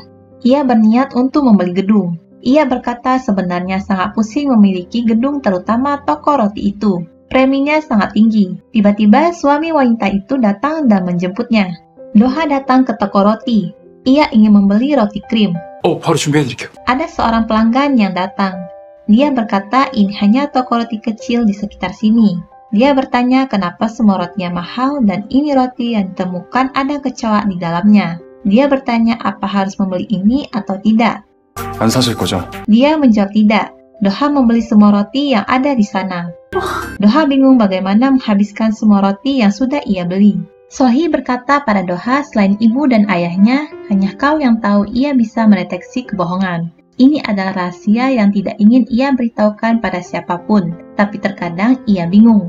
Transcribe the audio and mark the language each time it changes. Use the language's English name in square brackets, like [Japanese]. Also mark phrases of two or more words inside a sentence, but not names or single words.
[Indonesian] Ia berniat untuk membeli gedung. Ia berkata sebenarnya sangat pusing memiliki gedung terutama toko roti itu. Preminya sangat tinggi. Tiba-tiba suami wanita itu datang dan menjemputnya. Doha datang ke toko roti. Ia ingin membeli roti krim. [Korean] 바로 준비해드릴게요. [Indonesian] Ada seorang pelanggan yang datang. Dia berkata ini hanya toko roti kecil di sekitar sini. Dia bertanya kenapa semua rotinya mahal dan ini roti yang ditemukan ada kecoak di dalamnya. Dia bertanya apa harus membeli ini atau tidak. [Korean] 안 사실 거죠? [Indonesian] Dia menjawab tidak. Doha membeli semua roti yang ada di sana. Doha bingung bagaimana menghabiskan semua roti yang sudah ia beli. Sohee berkata pada Doha selain ibu dan ayahnya, hanya kau yang tahu ia bisa mendeteksi kebohongan. Ini adalah rahasia yang tidak ingin ia beritahukan pada siapapun, tapi terkadang ia bingung.